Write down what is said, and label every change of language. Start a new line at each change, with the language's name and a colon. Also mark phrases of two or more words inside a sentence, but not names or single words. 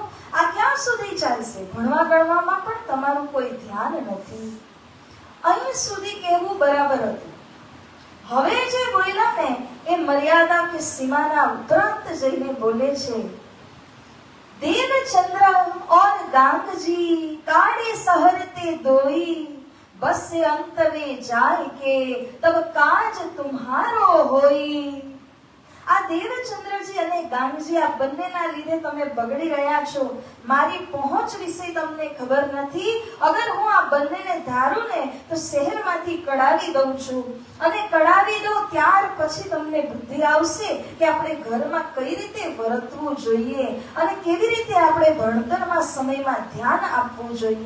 Gujarati: આ ક્યાં સુધી ચાલશે? ભણવા ગણવામાં પણ તમારું કોઈ ધ્યાન નથી. અહીં સુધી કહેવું બરાબર હતું. હવે જે બોલ્યા ને એ મર્યાદા કે સીમાના ઉપરાંત જઈને બોલે છે.
Hindi: દેવચંદ્ર और गांगजी काड़े सहरते दोई, बस अंतवे जाय के तब काज तुम्हारो होई.
Gujarati: આ દેવચંદ્રજી અને ગાંગજી આ બંનેના લીધે તમે બગડી રહ્યા છો. મારી પહોંચ વિશે તમને ખબર નથી. અગર હું આ બંનેને ધારું ને તો શહેરમાંથી કઢાવી દઉં છું, અને કઢાવી દઉં ત્યાર પછી તમને બુદ્ધિ આવશે કે આપણે ઘરમાં કઈ રીતે વર્તવું જોઈએ અને કેવી રીતે આપણે ભણતરમાં સમયમાં ધ્યાન આપવું જોઈએ.